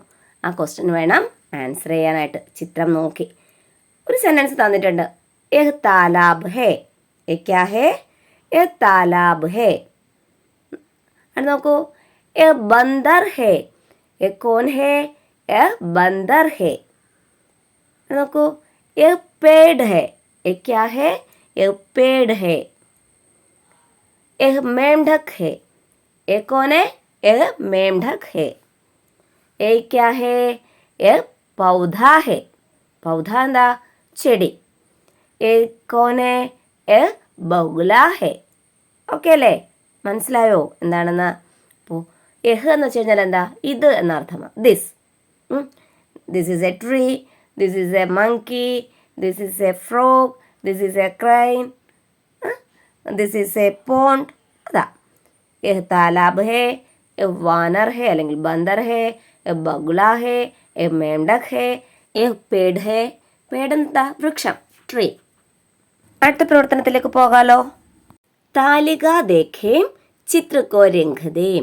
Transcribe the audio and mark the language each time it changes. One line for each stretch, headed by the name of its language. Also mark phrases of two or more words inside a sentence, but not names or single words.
Malayalam: ആ ക്വസ്റ്റ്യൻ വേണം ആൻസർ ചെയ്യാനായിട്ട്. ചിത്രം നോക്കി ഒരു സെൻറ്റൻസ് തന്നിട്ടുണ്ട്.
Hindi: यह तालाब है. यह क्या है, यह तालाब है.
Malayalam: അത് നോക്കൂ.
Hindi: यह बंदर है. यह कौन है, यह बंदर है. നോക്കൂ. यह पेड़ है. यह क्या है, यह पेड़ है. यह मेंढक है. यह कौन है, यह मेंढक है. यह क्या है, यह पौधा है.
Malayalam: പൗധ എന്താ, ചെടി.
Hindi: यह कौन है, यह बगुला है.
Malayalam: ഓക്കെ അല്ലേ? മനസ്സിലായോ എന്താണെന്ന്? അപ്പോൾ യഹ് എന്ന് വെച്ച് കഴിഞ്ഞാൽ എന്താ, ഇത് എന്നർത്ഥമാണ്.
English: This is a tree, this is a monkey, this is a frog, this is a crane, this is a pond.
Hindi: അതാ यह तालाब है, यह वानर है അല്ലെങ്കിൽ बंदर है, यह बगुला है, यह मेंढक है, यह पेड़ है.
Malayalam: പേഡ് എന്താ, വൃക്ഷം, ട്രീ. അടുത്ത പ്രവർത്തനത്തിലേക്ക് പോകാലോ.
Hindi: तालिका देखें चित्रको रंगें.